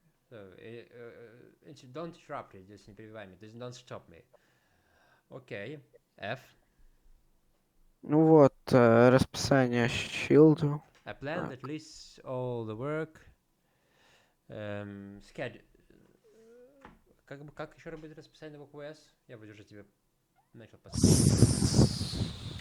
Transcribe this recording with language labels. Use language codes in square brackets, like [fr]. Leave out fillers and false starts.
[en] So, don't interrupt it, just [ru] не перебивай меня. [en] Don't stop me. Okay. F. [ru] Ну вот, расписание Shield. [en] A plan that lists all the work. Schedule. [ru] Как еще раз будет расписание на букву S? Я вот уже тебе начал подсказывать.